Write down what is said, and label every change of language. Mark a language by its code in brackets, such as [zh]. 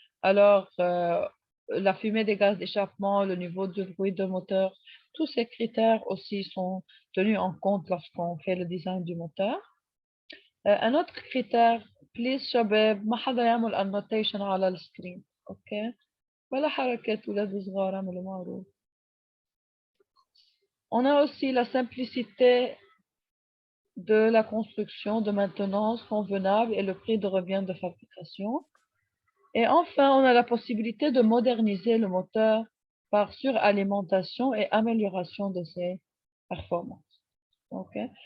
[fr] Alors, la fumée des gaz d'échappement, le niveau de bruit de moteur, tous ces critères aussi sont tenus en compte lorsqu'on fait le design du moteur. Un autre critère, [ar] please شباب ما حدا يعمل annotation على السكرين. اوكي ولا حركات ولاد صغار اعملوا معروف. [fr] On a aussi la simplicité de la construction, de maintenance convenable et le prix de revient de fabrication. Et enfin, on a la possibilité de moderniser le moteur par suralimentation et amélioration de ses performances. Okay?